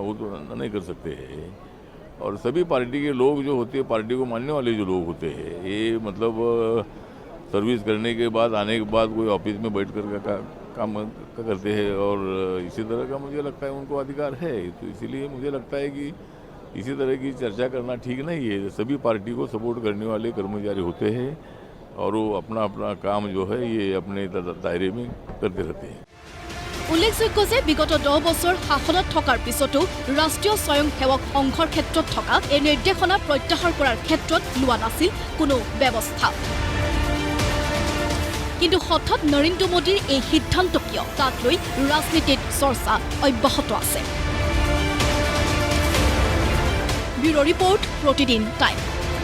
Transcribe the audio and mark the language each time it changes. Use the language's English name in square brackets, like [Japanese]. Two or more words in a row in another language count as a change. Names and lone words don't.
[Hindi] वो तो नहीं कर सकते हैं और सभी पार्टी के लोग जो होते हैं पार्टी को मानने वाले जो लोग होते हैं ये मतलब सर्विस करने के बाद आने के बाद कोई ऑफिस में बैठ कर काम करते हैं और इसी तरह का मुझे लगता है उनको अधिकार है तो इसीलिए मुझे लगता है कि इसी तरह की चर्चा करना ठीक नहीं है सभी पार्टी को सपोर्ट करने वाले कर्मचारी होते हैं और वो अपना अपना काम जो है ये अपने दायरे में करते रहते हैं [Assamese] উল্লেখযোগ্য যে বিগত 10 বছৰ শাসনত থকাৰ পিছতো ৰাষ্ট্ৰীয় স্বয়ংসেৱক সংঘৰ ক্ষেত্ৰত থকা এই নিৰ্দেশনা প্ৰত্যাহাৰ কৰাৰ ক্ষেত্ৰত লোৱা নাছিল কোনো ব্যৱস্থা কিন্তু হঠাৎ নৰেন্দ্ৰ মোদীৰ এই সিদ্ধান্ত কিয় তাক লৈ ৰাজনীতিত চৰ্চা অব্যাহত আছে ব্যুৰো ৰিপৰ্ট প্ৰতিদিন টাইম